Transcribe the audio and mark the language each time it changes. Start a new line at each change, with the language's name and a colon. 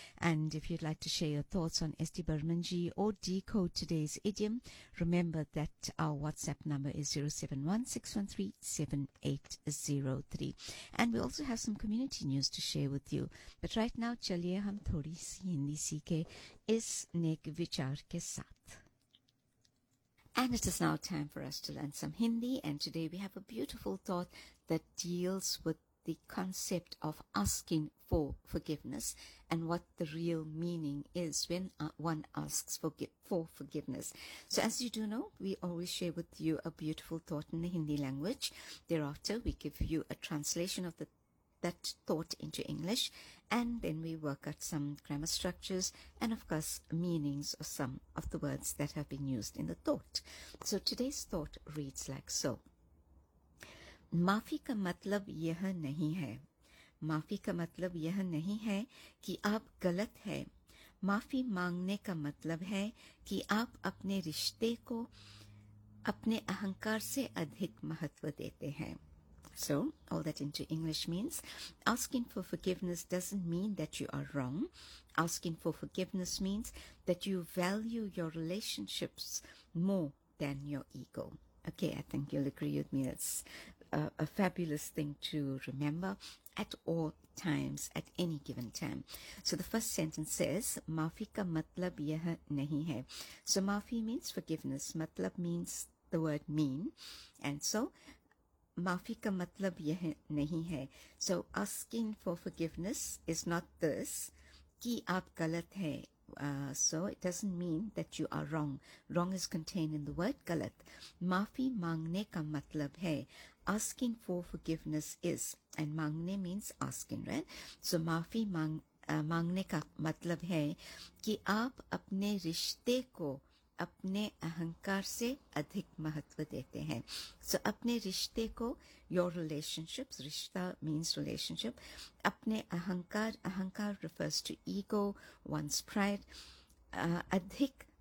English: And if you like to share your thoughts on S D Burman ji और डी को today's idiom, remember that our WhatsApp number is 0716137803। And we also have some community news to share with you, but right now
Hindi: चलिए हम थोड़ी सी हिंदी सीखे इस नेक विचार के साथ।
English: And it is now time for us to learn some Hindi. And today we have a beautiful thought that deals with the concept of asking for forgiveness and what the real meaning is when one asks for forgiveness. So as you do know, we always share with you a beautiful thought in the Hindi language. Thereafter, we give you a translation of that thought into English. And then we work out some grammar structures and, of course, meanings of some of the words that have been used in the thought. So today's thought reads like so.
Hindi: माफी का मतलब यह नहीं है, माफी का मतलब यह नहीं है कि आप गलत है। माफी मांगने का मतलब है कि आप अपने रिश्ते को अपने अहंकार से अधिक महत्व देते हैं।
English: So, all that into English means, asking for forgiveness doesn't mean that you are wrong. Asking for forgiveness means that you value your relationships more than your ego. Okay, I think you'll agree with me. That's a fabulous thing to remember at all times, at any given time. So, the first sentence says,
Hindi: माफी का मतलब यह नहीं है.
English: So, माफी means forgiveness. मतलब means the word mean. And so,
Hindi: माफी का मतलब यह नहीं है.
English: So asking for forgiveness is not this,
Hindi: कि आप गलत है.
English: So it doesn't mean that you are wrong. Wrong is contained in the word गलत.
Hindi: माफी मांगने का मतलब है.
English: Asking for forgiveness is, and मांगने means asking, right?
Hindi: So माफी मांगने का मतलब है कि आप अपने रिश्ते को अपने अहंकार से अधिक महत्व देते हैं।
English: so
Hindi: अपने रिश्ते को,
English: your relationships, रिश्ता means relationship,
Hindi: अपने अहंकार, अहंकार
English: refers to ego, one's pride, अधिक